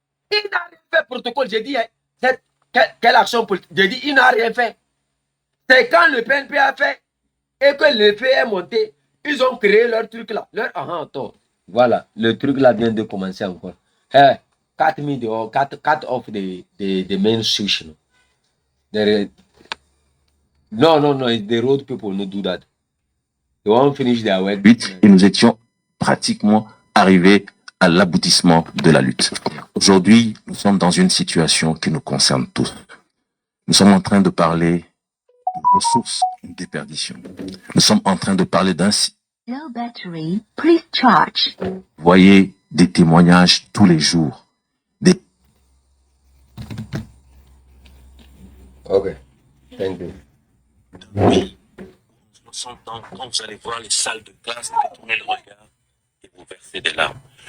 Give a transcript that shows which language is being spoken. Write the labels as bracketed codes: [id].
[fr] Il n'a rien fait, protocole. J'ai dit, quelle action politique? J'ai dit, il n'a rien fait. C'est quand le PNP a fait et que le fait est monté, ils ont créé leur truc là. Voilà, le truc là vient de commencer encore. [en] Hey, cut me the, cut off the main switch. No, the road people no do that. They won't finish their work. [fr] Et nous étions pratiquement arrivés à l'aboutissement de la lutte. Aujourd'hui, nous sommes dans une situation qui nous concerne tous. Nous sommes en train de parler de ressources en déperdition. Nous sommes en train de parler d'un... [en] Low battery, please charge. [fr] Voyez des témoignages tous les jours. [en] Ok, thank you. [fr] Oui. Quand vous allez voir les salles de classe, détourner le regard et vous verser des larmes.